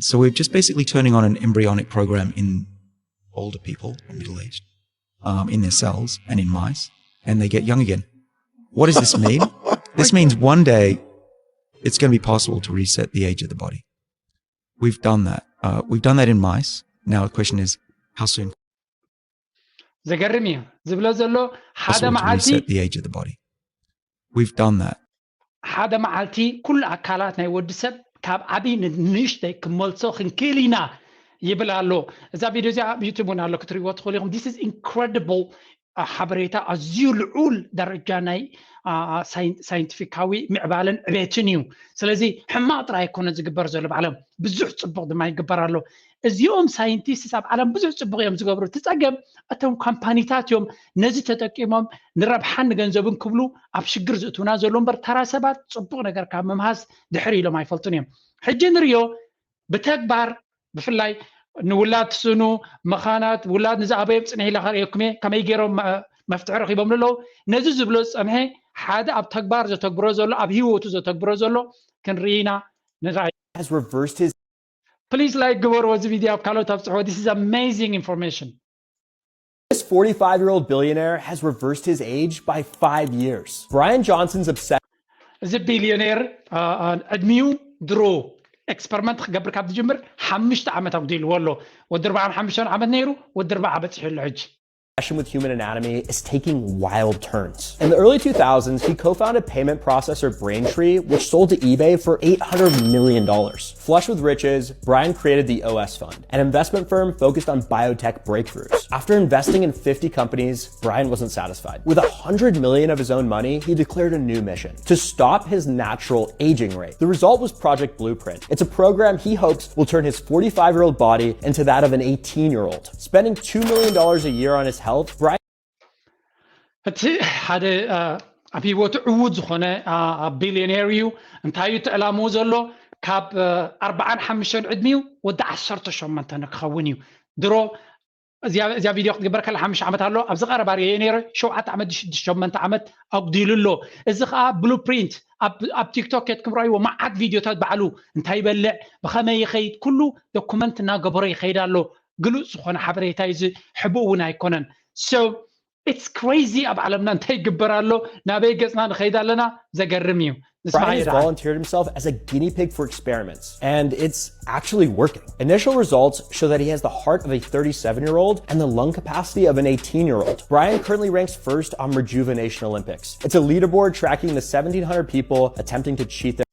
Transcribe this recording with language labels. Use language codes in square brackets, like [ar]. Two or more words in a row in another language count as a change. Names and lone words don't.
[en] So we're just basically turning on an embryonic program in older people, or middle-aged, in their cells and in mice, and they get young again. What does this mean? This means one day it's going to be possible to reset the age of the body. We've done that. We've done that in mice. Now the question is, how soon? [ti] ዘገርም እዩ ዝብሎ ዘሎ ሓደ [en] Possible to [ti] መዓልቲ [en] reset the age of the body. We've done that. [ti] ሓደ መዓልቲ ኩሉ ኣካላት ናይ ወዲ ሰብ ካብ ዓብይ ንእሽተይ ክመልሶ ክንክእል ኢና ይብል ኣሎ እዛ ቪድዮ እዚኣ ኣብ ዩቱብ እውን ኣሎ ክትሪእዎ ትኽእሉ ኢኹም [en] this is incredible [ti] ሓበሬታ ኣዝዩ ልዑል ደረጃ ናይ ሳይንቲፊካዊ ምዕባለን ዕቤትን እዩ ስለዚ ሕማቅ ጥራይ ኣይኮነን ዝግበር ዘሎ ብዓለም ብዙሕ ፅቡቅ ድማ ይግበር ኣሎ እዚኦም ሳይንቲስት ኣብ ዓለም ብዙሕ ፅቡቅ እዮም ዝገብሩ ትፀገም እቶም ካምፓኒታት እዮም ነዚ ተጠቂሞም ንረብሓን ንገንዘብን ክብሉ ኣብ ሽግር ዝእትውና ዘሎ እምበር ተራ ሰባት ፅቡቅ ነገር ካብ ምምሃዝ ድሕሪ ኢሎም ኣይፈልጡን እዮም ሕጂ ንሪኦ ብተግባር ብፍላይ ንውላድ ትስኑ መኻናት ውላድ ንዝኣበዮም ፅንሒ ኢላ ከርእየኩም እየ ከመይ ገይሮም መፍትሒ ረኺቦም ኣለዉ ነዚ ዝብሎ ፀምሐ ሓደ ኣብ ተግባር ዘተግብሮ ዘሎ ኣብ ሂወቱ ዘተግብሮ ዘሎ ክንርኢና ንራእይ [en] has reversed his Please like [ti] ግበርዎ እዚ ቪድዮ ኣብ ካልኦት ኣብ ፅሕቦ [en] this is amazing information This 45-year-old billionaire has reversed his age by 5 years. Brian Johnson's obsession [ti] እዚ ቢልዮኔር ዕድሚኡ ድሮ ኤክስፐሪመንት ክገብር ካብ ዝጅምር 5 ዓመት ኣጉዲልዎ ኣሎ ወዲ 45 ዓመት ነይሩ ወዲ 40 በፂሑ ኣሎ ሕጂ [en] with human anatomy is taking wild turns. In the early 2000s, he co-founded payment processor Braintree, which sold to eBay for $800 million. Flush with riches, Brian created the OS Fund, an investment firm focused on biotech breakthroughs. After investing in 50 companies, Brian wasn't satisfied. With $100 million of his own money, he declared a new mission: to stop his natural aging rate. The result was Project Blueprint. It's a program he hopes will turn his 45-year-old body into that of an 18-year-old. Spending $2 million a year on his health, Brian [ti] እቲ ሓደ ኣብ ሂወቱ ዕዉት ዝኾነ ቢልዮኔር እዩ እንታይ እዩ ትዕላምኡ ዘሎ ካብ 45 ዕድሚኡ ወዲ 18 ክኸውን እዩ ድሮ እዚያ ቪድዮ ክትግበር ከላ 5 ዓመት ኣሎ ኣብዚ ቀረባ ርአየ ነይረ 7 ዓመት 8 ዓመት ኣጉዲሉ ኣሎ እዚ ከዓ ብሉፕሪንት ኣብ ቲክቶክ ክትኩም ራእይዎ መዓት ቪድዮታት በዓሉ እንታይ ይበልዕ ብኸመይ ይኸይድ ኩሉ ዶኩመንት እናገበሮ ይኸይድ ኣሎ ግሉፅ ዝኾነ ሓበሬታ እዚ ሕቡእ እውን ኣይኮነን [en] So it's crazy [ti] ኣብ ዓለምና እንታይ ይግበር ኣሎ ናበይ ገፅና ንኸይድ ኣለና ዘገርም እዩ [en] Brian has volunteered himself as a guinea pig for experiments, and it's actually working. Initial results show that he has the heart of a 37-year-old and the lung capacity of an 18-year-old. Brian currently ranks first on Rejuvenation Olympics. It's a leaderboard tracking the 1,700 people attempting to cheat their...